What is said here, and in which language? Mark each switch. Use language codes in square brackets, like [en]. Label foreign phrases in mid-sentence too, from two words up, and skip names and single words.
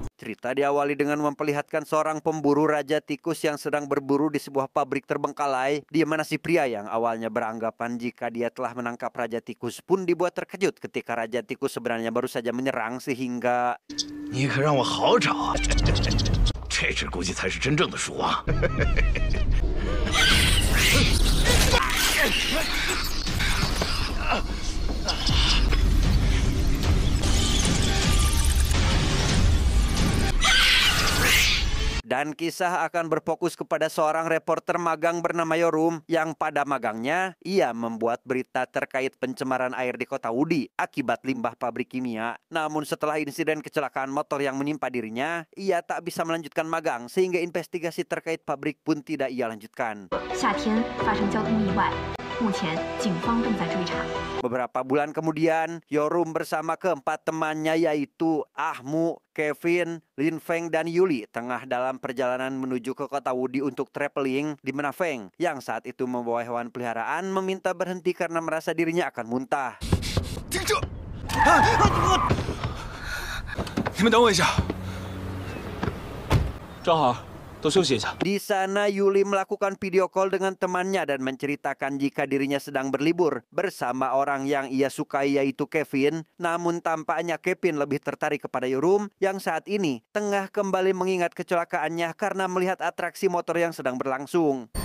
[id] Cerita diawali dengan memperlihatkan seorang pemburu raja tikus yang sedang berburu di sebuah pabrik terbengkalai, di mana si pria yang awalnya beranggapan jika dia telah menangkap raja tikus pun dibuat terkejut ketika raja tikus sebenarnya baru saja menyerang sehingga... [zh] 你可让我好找啊！这只估计才是真正的鼠王。 [id] Dan kisah akan berfokus kepada seorang reporter magang bernama Yorum yang pada magangnya ia membuat berita terkait pencemaran air di kota Wudi akibat limbah pabrik kimia. Namun setelah insiden kecelakaan motor yang menimpa dirinya, ia tak bisa melanjutkan magang sehingga investigasi terkait pabrik pun tidak ia lanjutkan. [zh] 夏天发生交通意外，目前警方正在追查。 [id] Beberapa bulan kemudian, Yorum bersama keempat temannya yaitu Ahmu, Kevin, Lin Feng, dan Yuli tengah dalam perjalanan menuju ke kota Wudi untuk traveling di mana Feng yang saat itu membawa hewan peliharaan meminta berhenti karena merasa dirinya akan muntah. [zh] 停车！你们等我一下，正好多休息一下。 [id] Di sana Yuli melakukan [en] video call [id] dengan temannya dan menceritakan jika dirinya sedang berlibur bersama orang yang ia sukai yaitu Kevin. Namun tampaknya Kevin lebih tertarik kepada Yorum yang saat ini tengah kembali mengingat kecelakaannya karena melihat atraksi motor yang sedang berlangsung.